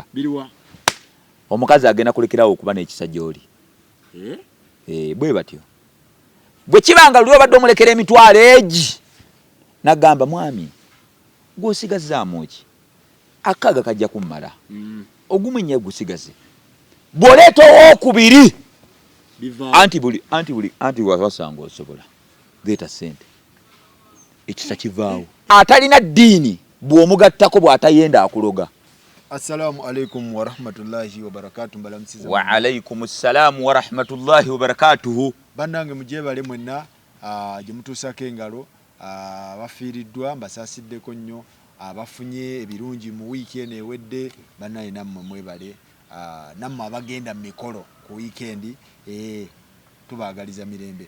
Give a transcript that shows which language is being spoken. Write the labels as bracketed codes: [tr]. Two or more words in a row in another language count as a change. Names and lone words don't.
[lg] omukazi agenda kulekerawo okuba n'ekisajja oli bwe batyo bwe kibanga luli obadde omulekera emitwalo egi nagamba mwami gw'osigazzaamu ki akaaga kajja kummala ogumwenye gusigaze bw'oleeta ow'okubiri anti wasanga osobola leeta sente ekisa kivaawo atalina ddiini bw'omugattako bw'atayenda akuloga. [ar] السلام عليكم ورحمة الله وبركاته. [lg] Mbalamsiza. [ar] وعليكم السلام ورحمة الله وبركاته. [lg] Bandange mujebale mwenna gye mutuusako engalo abafiiriddwa mbasasiddeko nnyo abafunye ebirungi mu weekend ewedde bannaye nammwe mwebale nammwe abagenda mu mikolo ku weekend tubaagaliza mirembe.